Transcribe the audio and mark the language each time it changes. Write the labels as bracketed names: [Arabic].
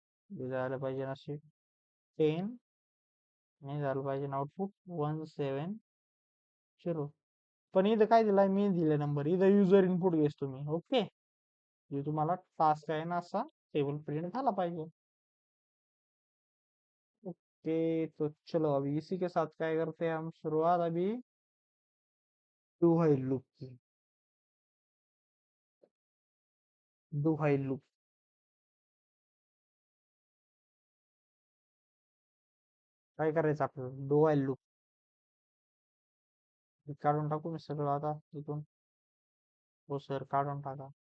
[Marathi] झालं पाहिजे असे 10. नाही झालं पाहिजे आउटपुट 170. पण इथं काय दिलाय? मी दिले नंबर. इथं युजर इनपुट घेस तुम्ही. ओके. हे तुम्हाला टास्क आहे ना, असा टेबल प्रिंट झाला पाहिजे. [Hindi] ओके, तो चलो अभी इसी के साथ क्या करते हैं हम, शुरुआत अभी डू व्हाइल लूप की। [Marathi] डू व्हाइल लूप काय करायचं आपल्याला, डू व्हाइल लूप काढून टाकू मी सगळं आता इथून. हो सर, काढून टाका.